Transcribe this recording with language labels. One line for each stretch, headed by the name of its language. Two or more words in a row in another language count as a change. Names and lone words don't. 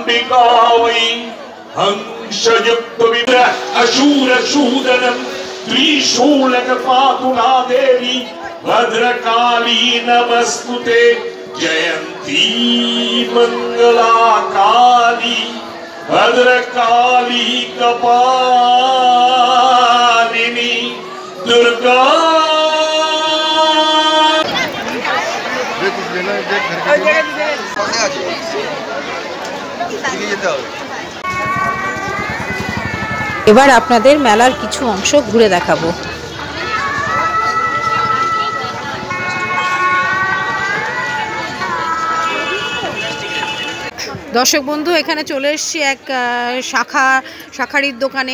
Sanskrit: वै हंसयुक्त विद्र अशूर शूदनम त्रिशूलक पातुना देवी भद्रकाली नमस्तुते जयंती मंगला काली भद्रकाली कपालिनी दुर्गा।
Bangla: এবার আপনাদের মেলার কিছু অংশ ঘুরে দেখাবো। দর্শক বন্ধু, এখানে চলে এসেছি এক শাখারির দোকানে।